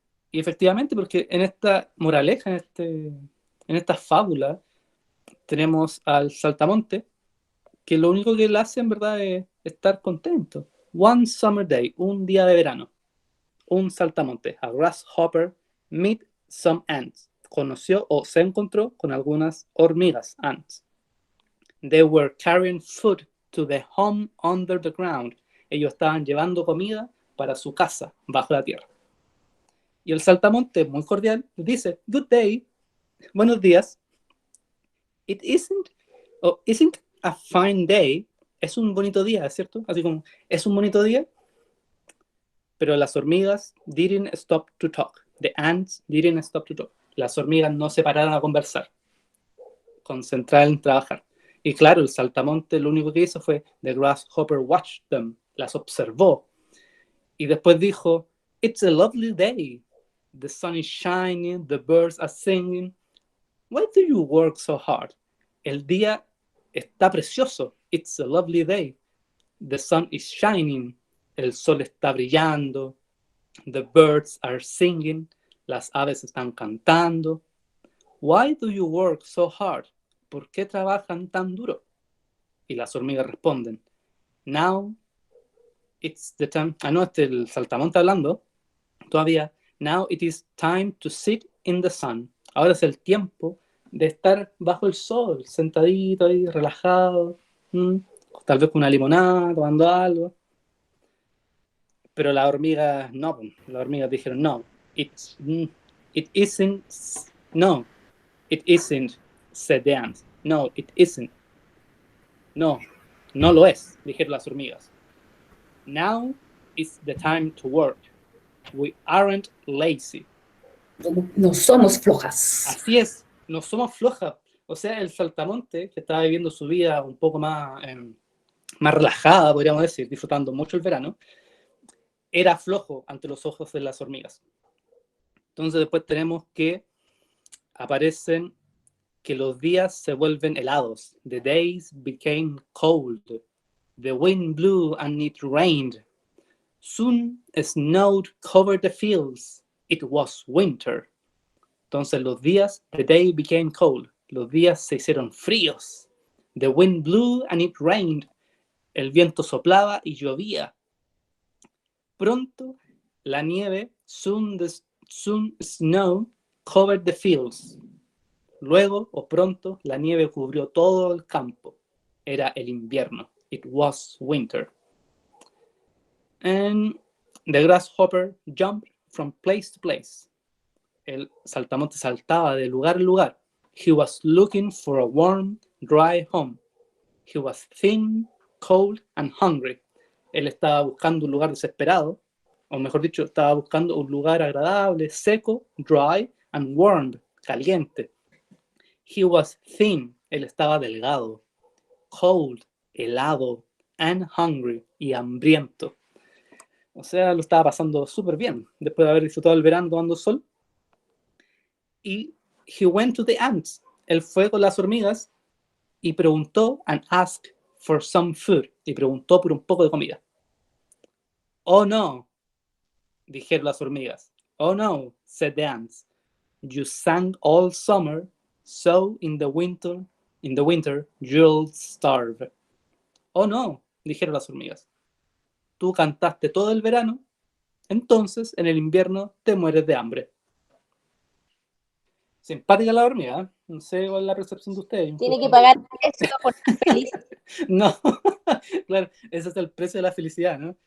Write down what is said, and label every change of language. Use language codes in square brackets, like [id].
[es] Y efectivamente, porque en esta moraleja, en esta fábula, tenemos al saltamonte, que lo único que él hace en verdad es estar contento. [en] One summer day, [es] un día de verano, un saltamonte, [en] a grasshopper, meet some ants. [es] Conoció o se encontró con algunas hormigas, ants. [en] They were carrying food to the home under the ground. [es] Ellos estaban llevando comida para su casa bajo la tierra. Y el saltamonte, muy cordial, dice, [en] good day, [es] buenos días. [en] Isn't a fine day. [es] Es un bonito día, ¿cierto? Así como, es un bonito día. Pero las hormigas [en] didn't stop to talk. The ants didn't stop to talk. [es] Las hormigas no se pararon a conversar. Concentradas en trabajar. Y claro, el saltamonte lo único que hizo fue, [en] the grasshopper watched them. [es] Las observó. Y después dijo, [en] it's a lovely day. The sun is shining, the birds are singing. Why do you work so hard? [es] El día está precioso. [en] It's a lovely day. The sun is shining. [es] El sol está brillando. [en] The birds are singing. [es] Las aves están cantando. [en] Why do you work so hard? [es] ¿Por qué trabajan tan duro? Y las hormigas responden, [en] now it's the time. [es] No, el saltamonte hablando todavía. [en] Now it is time to sit in the sun. [es] Ahora es el tiempo de estar bajo el sol, sentadito ahí, relajado, tal vez con una limonada, tomando algo. Pero las hormigas no, las hormigas dijeron no, [en] it isn't, no, it isn't, said the ants. No, it isn't. [es] No, no lo es, dijeron las hormigas. [en] Now is the time to work. We aren't lazy. [es] No somos flojas. Así es, no somos flojas. O sea, el saltamonte, que estaba viviendo su vida un poco más relajada, podríamos decir, disfrutando mucho el verano, era flojo ante los ojos de las hormigas. Entonces después tenemos que aparecen que los días se vuelven helados. [en] The days became cold. The wind blew and it rained. Soon snow covered the fields. It was winter. [es] Entonces los días, [en] the day became cold. [es] Los días se hicieron fríos. [en] The wind blew and it rained. [es] El viento soplaba y llovía. Pronto la nieve, [en] soon snow covered the fields. [es] Luego o pronto la nieve cubrió todo el campo. Era el invierno. [en] It was winter. And the grasshopper jumped from place to place. [es] El saltamonte saltaba de lugar en lugar. [en] He was looking for a warm, dry home. He was thin, cold, and hungry. [es] Él estaba buscando un lugar desesperado, o mejor dicho, estaba buscando un lugar agradable, seco, [en] dry, and warm, [es] caliente. [en] He was thin. [es] Él estaba delgado. Cold, helado, and hungry, y hambriento. O sea, lo estaba pasando súper bien, después de haber disfrutado el verano tomando sol. [en] Y he went to the ants. [es] Él fue con las hormigas y preguntó [en] and asked for some food. [es] Y preguntó por un poco de comida. Oh no, dijeron las hormigas. [en] Oh no, said the ants. You sang all summer, so in the winter you'll starve. [es] Oh no, dijeron las hormigas. Tú cantaste todo el verano, entonces en el invierno te mueres de hambre. Simpática la hormiga, ¿eh? No sé cuál es la percepción de ustedes. Tiene que pagar precio por ser feliz. No, claro, ese es el precio de la felicidad, ¿no?